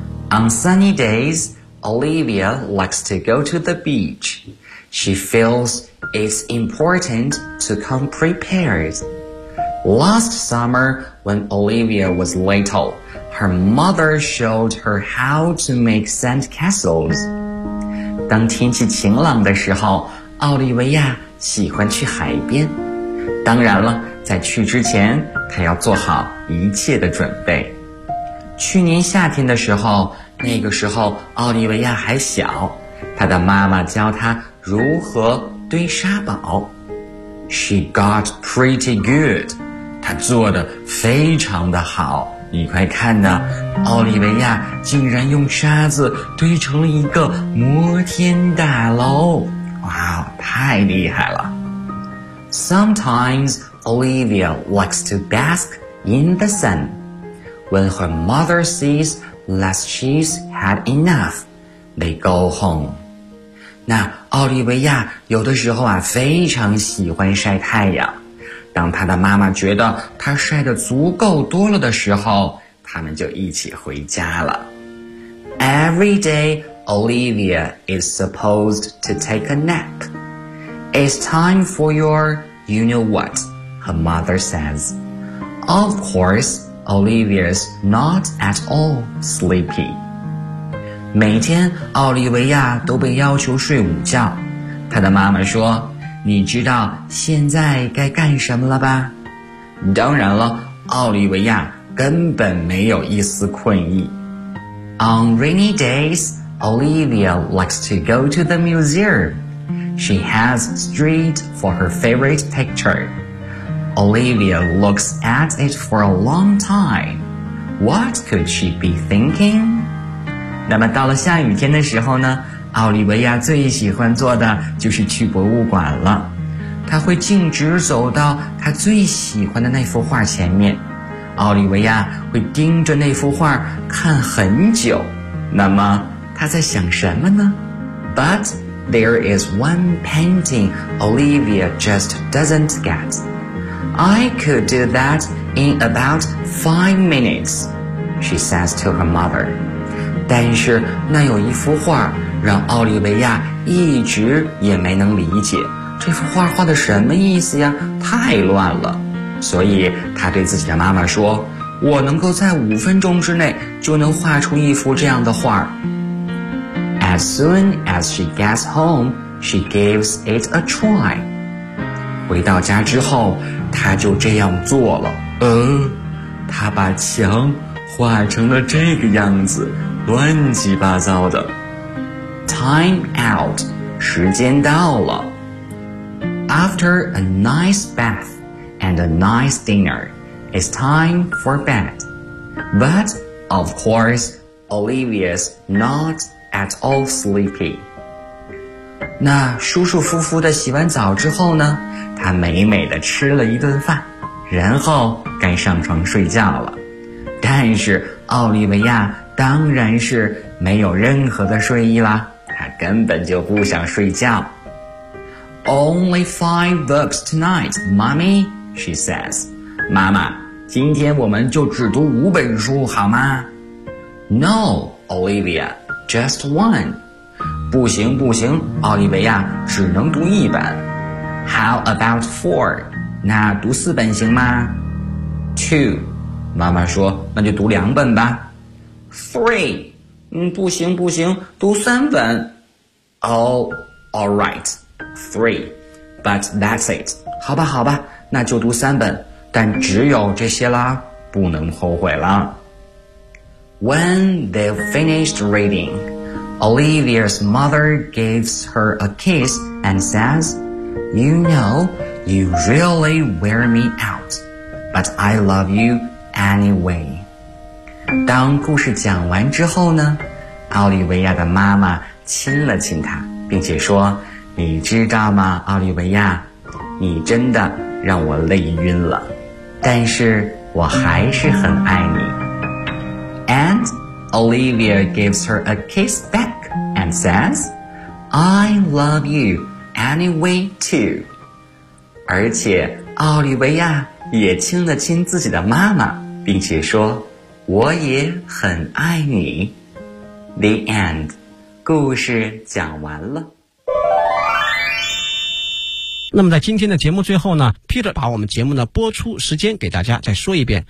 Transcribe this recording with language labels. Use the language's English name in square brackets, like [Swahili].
[English] On sunny days, Olivia likes to go to the beach. She feels it's important to come prepared. Last summer, when Olivia was little, her mother showed her how to make sand castles. [Chinese] 当天气晴朗的时候，奥利维亚喜欢去海边。当然了，在去之前，她要做好一切的准备。去年夏天的时候，那个时候奥利维亚还小，她的妈妈教她如何堆沙堡。 [English] She got pretty good. [Chinese] 她做得非常的好。你快看呐，奥利维亚竟然用沙子堆成了一个摩天大楼。哇，太厉害了。 [English] Sometimes Olivia likes to bask in the sun. When her mother sees that she's had enough, they go home. [Chinese] 那奥利维亚有的时候啊，非常喜欢晒太阳。当他的妈妈觉得他晒得足够多了的时候，他们就一起回家了。 [English] Every day, Olivia is supposed to take a nap. It's time for your you-know-what, her mother says. Of course, Olivia's not at all sleepy. [Chinese] 每天奥利维亚都被要求睡午觉，她的妈妈说，你知道现在该干什么了吧？当然了，奥利维亚根本没有一丝困意。 [English] On rainy days, Olivia likes to go to the museum. She has street for her favorite picture. Olivia looks at it for a long time. What could she be thinking? [Chinese] 那么到了下雨天的时候呢？奥利维亚最喜欢做的就是去博物馆了。他会径直走到他最喜欢的那幅画前面，奥利维亚会盯着那幅画看很久。那么他在想什么呢？ [English] But there is one painting Olivia just doesn't get. I could do that in about 5 minutes, she says to her mother. [Chinese] 但是那有一幅画让奥利维亚一直也没能理解，这幅画画的什么意思呀，太乱了。所以他对自己的妈妈说，我能够在5分钟之内就能画出一幅这样的画。 [English] As soon as she gets home, she gives it a try. [Chinese] 回到家之后，他就这样做了。他把墙画成了这个样子，乱七八糟的。 [English] Time out, [Chinese] 时间到了。 [English] After a nice bath and a nice dinner, it's time for bed. But, of course, Olivia's not at all sleepy. [Chinese] 那舒舒服服的洗完澡之后呢，她美美的吃了一顿饭，然后该上床睡觉了。但是奥利维亚当然是没有任何的睡意啦。他根本就不想睡觉。 [English] Only 5 books tonight, mommy, she says. [Chinese] 妈妈，今天我们就只读5本书好吗？ [English] No, Olivia, just 1. [Chinese] 不行不行，奥利维亚只能读1本。 [English] How about 4? [Chinese] 那读4本行吗？2. 妈妈说，那就读2本吧。3. 不行不行，读3本。 [English] All right, 3, but that's it. [Chinese] 好吧好吧，那就读3本。但只有这些啦，不能后悔啦。 [English] When they finished reading, Olivia's mother gives her a kiss and says, You know, you really wear me out, but I love you anyway. [Chinese] 当故事讲完之后呢，奥利维亚的妈妈亲了亲她，并且说，你知道吗，奥利维亚，你真的让我累晕了，但是我还是很爱你。 [English] And Olivia gives her a kiss back and says, I love you anyway too. [Chinese] 而且奥利维亚也亲了亲自己的妈妈，并且说，我也很爱你。 [English] The end. [Chinese] 故事讲完了。那么在今天的节目最后呢， Peter 把我们节目的播出时间给大家再说一遍。